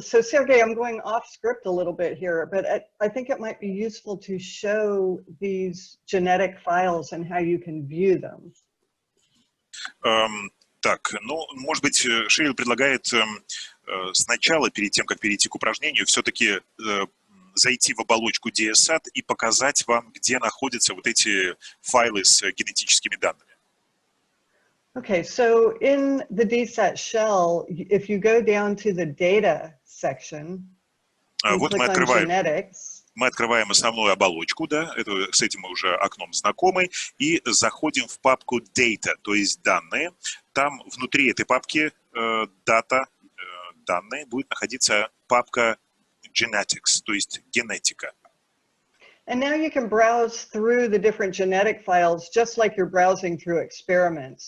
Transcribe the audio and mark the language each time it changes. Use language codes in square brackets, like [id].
[en] So Sergey, I'm going off script a little bit here, but I think it might be useful to show these genetic files and how you can view them. [ru] Так, ну, может быть, Шерил предлагает сначала, перед тем, как перейти к упражнению, все-таки зайти в оболочку DSAT и показать вам, где находятся вот эти файлы с генетическими данными. [en] Okay, so in the DSAT shell, if you go down to the data section and [ru] Вот [en] click on genetics, [ru] мы открываем основную оболочку, да, это, с этим мы уже окном знакомы, и заходим в папку Data, то есть данные. Там внутри этой папки Data, данные, будет находиться папка Genetics, то есть генетика. [en] and now you can browse through the different genetic files just like you're browsing through experiments.